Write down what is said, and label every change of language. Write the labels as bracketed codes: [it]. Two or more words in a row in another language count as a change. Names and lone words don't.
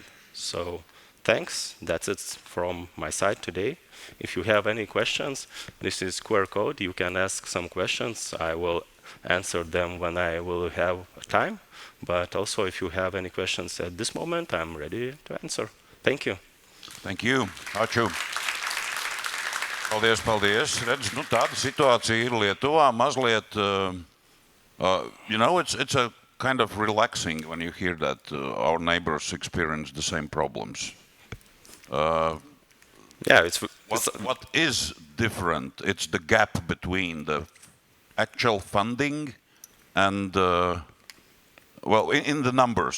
[en] So thanks, that's it from my side today. If you have any questions, this is QR code. You can ask some questions. I will answer them when I will have time. But also, if you have any questions at this moment, I'm ready to answer. Thank you. Thank you. Ačiū. [lv] Paldies, paldies. Redz, nu, tāda situācija ir Lietuvā mazliet, [en] it's a kind of relaxing when you hear that our neighbors experience the same problems. What is different? It's the gap between the actual funding and in the numbers.